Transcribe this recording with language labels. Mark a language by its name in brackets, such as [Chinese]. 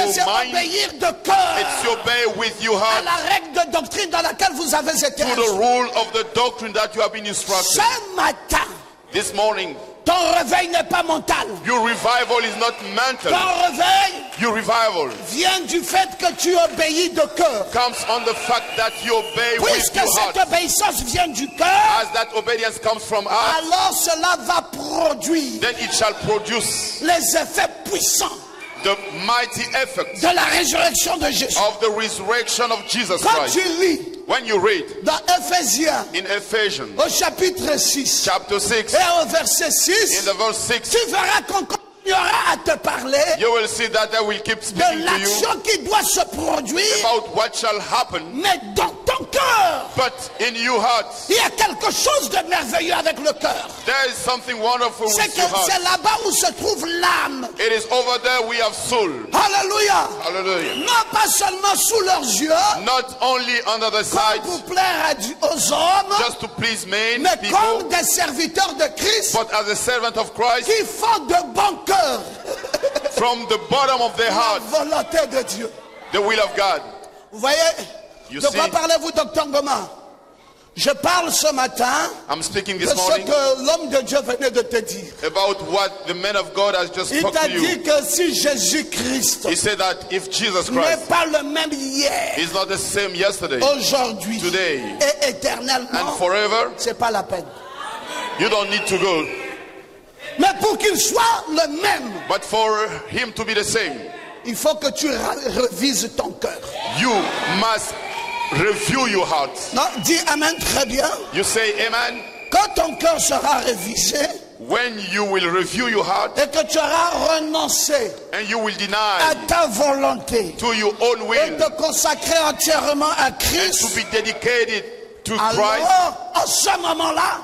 [French] mais c'est [English] mind, [French] obéir de cœur [English] it's to obey with your [French] à [English] heart [French] la règle de doctrine dans laquelle vous avez été [English] to the [French] instruits. [English] rule of the doctrine that you have been instructed. [French] Ce matin, [English] This morning, [French] ton réveil n'est pas mental. [English] your revival is not mental. [French] Ton réveil [English] Your revival [French] vient du fait que tu obéis de cœur. [English] comes on the fact that you obey with [French] Puisque [English] your [French] cette [English] heart. [French] obéissance vient du cœur, [English] As that obedience comes from us, [French] alors cela va produire [English] then it shall produce [French] les effets puissants [English] the mighty effect [French] de la résurrection de Jésus. [English] of the resurrection of Jesus [French] Quand [English] Christ. [French] tu lis [English] When you read [French] dans Éphésiens [English] in Ephesians [French] au chapitre 6 [English] chapter 6, [French] et au verset [English] in [French] 6, [English] the verse 6, [French] tu verras qu'on continuera à te parler [English] you will see that I will keep [French] de [English] speaking to you [French] l'action qui doit se produire, [English] about what shall happen, [French] mais dans ton cœur. [English] but in your heart, [French] Il y a quelque chose de merveilleux avec le cœur. [English] there is something wonderful [French] C'est [English] with [French] que [English] your [French] c'est [English] heart. [French] là-bas où se trouve l'âme. [English] It is over there we have soul. [French] Alléluia. [English] Hallelujah. [French] Non pas seulement sous leurs yeux, [English] Not only under the [French] comme [English] sight, [French] pour plaire aux hommes, [English] just to please men, [French] mais [English] people, [French] comme des serviteurs de Christ [English] but as a servant of Christ, [French] qui font de bon cœur [English] from the bottom of their [French] la [English] heart, [French] volonté de Dieu. [English] the will of God. [French] Vous voyez, [English] You [French] de quoi [English] see? [French] parlez-vous, docteur Goma? Je parle ce matin [English] I'm speaking [French] de [English] this [French] ce [English] morning [French] que l'homme de Dieu venait de te dire. [English] about what the man of God has just [French] Il [English] spoke [French] t'a [English] to you. [French] dit que si Jésus-Christ [English] He said that if Jesus [French] n'est [English] Christ [French] pas le même hier, [English] is not the same yesterday [French] aujourd'hui [English] Today. [French] et [English] and [French] éternellement, [English] forever, [French] c'est pas la peine. [English] you don't need to go. [French] Mais pour qu'il soit le même, [English] But for him to be the same, [French] il faut que tu revises ton cœur. [English] you must review your heart. [French] Non, dis amen très bien. [English] You say amen. [French] Quand ton cœur sera révisé [English] When you will review your heart [French] et que tu auras renoncé [English] and you will [French] à [English] deny [French] ta volonté [English] to your own [French] et [English] will [French] te consacrer entièrement à [English] and to [French] Christ, [English] be dedicated to Christ, [French] alors en ce moment-là,